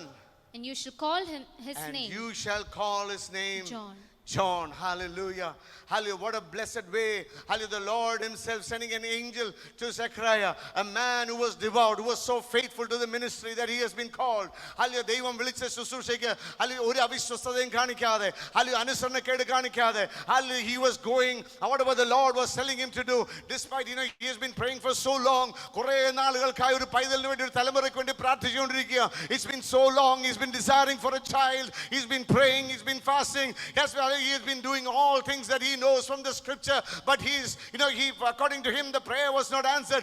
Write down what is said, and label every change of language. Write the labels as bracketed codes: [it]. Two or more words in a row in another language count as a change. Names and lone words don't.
[en] And you shall call him his and name. You shall call his name John. Hallelujah. Hallelujah. What a blessed way. Hallelujah. The Lord Himself sending an angel to Zechariah, a man who was devout, who was so faithful to the ministry that he has been called. [ml] Hallelujah. ദൈവം വിളിച്ച ശുശ്രൂഷക്ക്. Hallelujah. ഒരു അവിശ്വസ്തതയും കാണിക്കാതെ. [en] Hallelujah. [ml] അനുസരണക്കേട് കാണിക്കാതെ. [en] Hallelujah. He was going, whatever the Lord was telling him to do, despite, he has been praying for so long. It's been so long. He's been desiring for a child. He's been praying. He's been fasting. He has been doing all things that he knows from the scripture, but according to him, the prayer was not answered.